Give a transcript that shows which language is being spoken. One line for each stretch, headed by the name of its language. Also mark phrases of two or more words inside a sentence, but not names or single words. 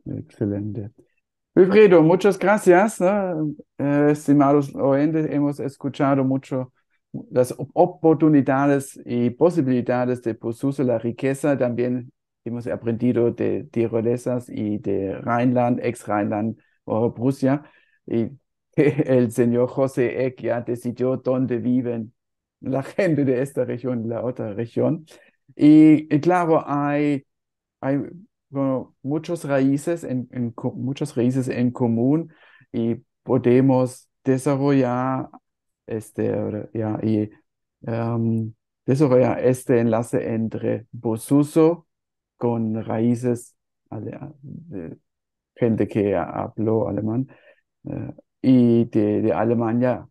Spanish: Excelente. Wilfredo, muchas gracias, ¿no? Estimados oyentes, hemos escuchado mucho las oportunidades y posibilidades de Posuso, la riqueza. También hemos aprendido de tirolesas y de Rheinland, ex-Rheinland o Prusia. Y que el señor José Eck ya decidió dónde viven la gente de esta región y la otra región. Y claro, hay bueno, muchas raíces en común y podemos desarrollar ya, em, desarrollar este enlace entre Bosuso con raíces de gente que habló alemán y de Alemania.